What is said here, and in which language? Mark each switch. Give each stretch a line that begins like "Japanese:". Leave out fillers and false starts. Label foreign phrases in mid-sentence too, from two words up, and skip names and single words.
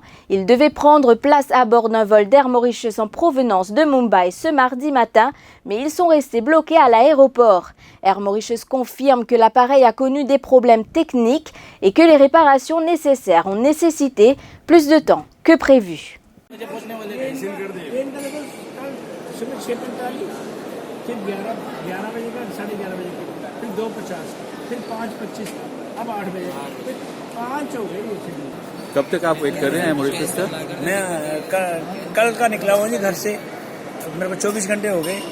French: Ils devaient prendre place à bord d'un vol d'Air Mauritius en provenance de Mumbai ce mardi matin, mais ils sont restés bloqués à l'aéroport. Air Mauritius confirme que l'appareil a connu des problèmes techniques et que les réparations nécessaires ont nécessité plus de temps que prévu.
Hindi: कब तक आप वेट कर रहे हैं मॉरिशस का? मैं कल का निकला हूँ जी घर से, मेरे को 24 घंटे हो गए।